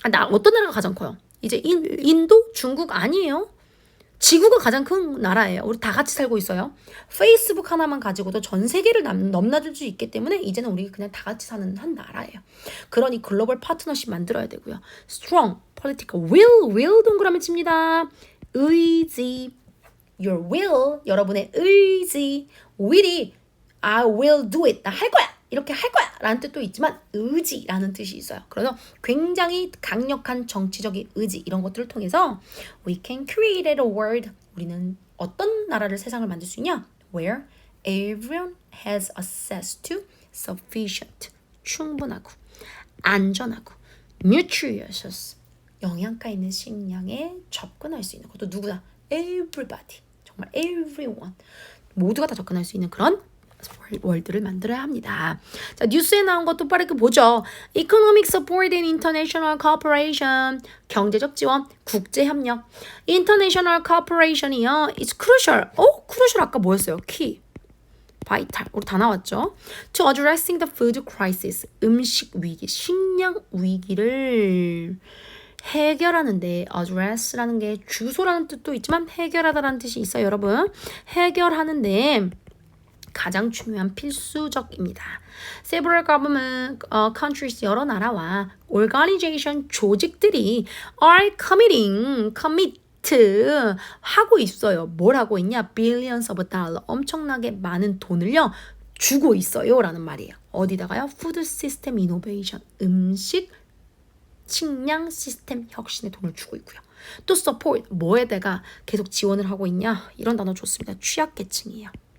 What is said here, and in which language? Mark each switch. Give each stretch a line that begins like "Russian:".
Korean: 어떤 나라가 가장 커요? 이제 인도? 중국? 아니에요. 지구가 가장 큰 나라예요. 우리 다 같이 살고 있어요. 페이스북 하나만 가지고도 전 세계를 넘나들 수 있기 때문에 이제는 우리 그냥 다 같이 사는 한 나라예요. 그러니 글로벌 파트너십 만들어야 되고요.
English: Strong, political, will
Korean: 동그라미 칩니다. 의지, your will, 여러분의 의지, will이 I will do it, 나 할 거야, 이렇게 할 거야 라는 뜻도 있지만 의지라는 뜻이 있어요. 그래서 굉장히 강력한 정치적인 의지, 이런 것들을 통해서
English: we can create a world,
Korean: 우리는 어떤 나라를, 세상을 만들 수 있냐?
English: Where everyone has access to sufficient,
Korean: 충분하고 안전하고 nutritious, 영양가 있는 식량에 접근할 수 있는 것도 누구나 everybody, 정말 everyone, 모두가 다 접근할 수 있는 그런 월드를 만들어야 합니다. 자, 뉴스에 나온 것도 빠르게 보죠.
English: Economic support and international cooperation,
Korean: 경제적 지원, 국제협력.
English: International cooperation이요, it's crucial.
Korean: crucial 아까 뭐였어요? key, vital, 우리 다 나왔죠.
English: To addressing the food crisis,
Korean: 음식 위기, 식량 위기를 해결하는데, address라는 게 주소라는 뜻도 있지만 해결하다라는 뜻이 있어요, 여러분. 해결하는데 가장 중요한 필수적입니다.
English: Several government countries,
Korean: 여러 나라와
English: organization, 조직들이 are commit
Korean: 하고 있어요. 뭘 하고 있냐?
English: billions of dollar,
Korean: 엄청나게 많은 돈을요 주고 있어요 라는 말이에요. 어디다가요?
English: food system innovation,
Korean: 음식 식량 시스템 혁신에 돈을 주고 있고요. 또 support, 뭐에다가 계속 지원을 하고 있냐? 이런 단어 좋습니다. 취약계층이에요.